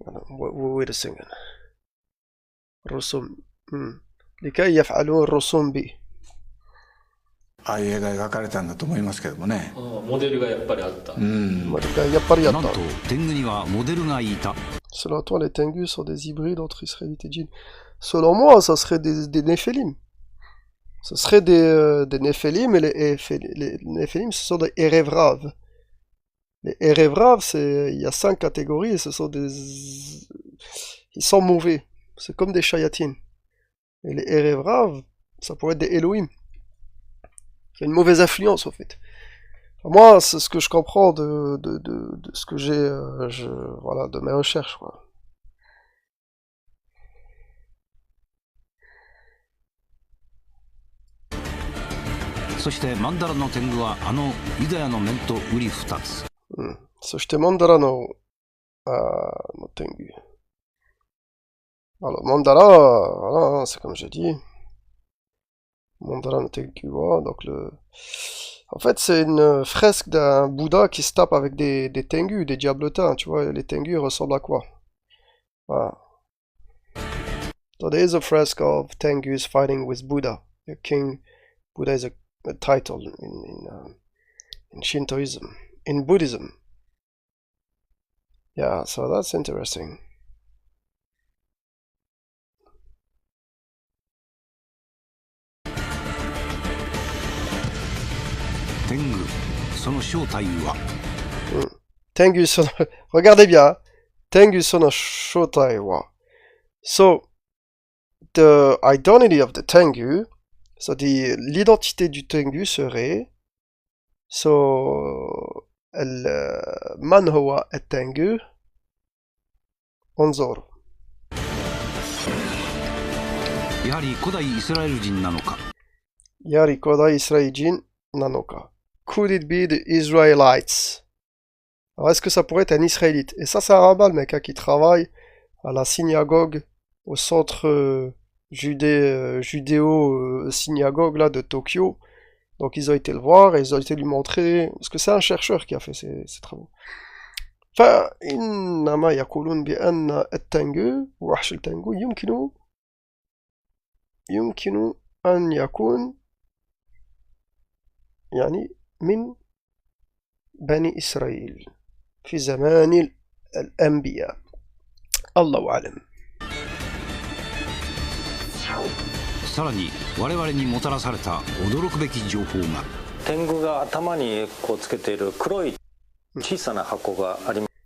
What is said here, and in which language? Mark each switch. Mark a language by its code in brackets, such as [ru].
[en] wait a second. رسوم [ar] لكي يفعلوا الرسوم به. [ja] ああいう絵が描かれたんだと思いますけどもね。モデルがやっぱりあった。やっぱりやった。なんと天狗にはモデルがいた。 [fr] Selon toi, les Tengus sont des hybrides entre Israélites et djinns. Selon moi, ça serait des Néphélim. Ce serait des Néphélim, et les Néphélim, ce sont des Erevrav. Les Erevrav, il y a 5 catégories, et ce sont ils sont mauvais. C'est comme des Shayatines. Et les Erevrav, ça pourrait être des Elohim. Il y a une mauvaise influence, au fait. Enfin, moi, c'est ce que je comprends de ce que j'ai, voilà, de mes recherches, quoi. [ja] そしてマンダラの天狗はあのユダヤの面と瓜二つ。そしてマンダラの天狗。 [fr] Alors, Mandala, voilà, c'est comme j'ai dit. [ja] Mandala no Tengu, [fr] donc en fait, c'est une fresque d'un Bouddha qui se tape avec des Tengus, des diablotins, tu vois, les Tengus ressemblent à quoi? Voilà. [en] So there is a fresque of Tengus fighting with Buddha, a king. Buddha is a title in Shintoism, in Buddhism. Yeah, so that's interesting. [ja] Tengu, son shoutai wa. Tengu sono... [fr] Regardez bien. [ja] Tengu sono shoutai wa. [en] So, the identity of the Tengu, so [fr] l'identité du Tengu serait, [en] so, [ar] man huwa at-Tengu Onzor. [ja] やはり古代イスラエル人なのか。やはり古代イスラエル人なのか。 [en] Could it be the Israelites? [fr] Alors, est-ce que ça pourrait être un Israélite? Et ça, c'est un rabbin, le mec, hein, qui travaille à la synagogue, au centre judéo-synagogue là de Tokyo. Donc, ils ont été le voir et ils ont été lui montrer, parce que c'est un chercheur qui a fait ces travaux. [ar] فإنما يقولون بأن التانجو وحش التانجو يمكن أن يكون يعني من بني إسرائيل في زمان الأنبياء الله أعلم. [ja] さらに我々にもたらされた驚くべき情報が。天狗が頭にこうつけている黒い小さな箱があります。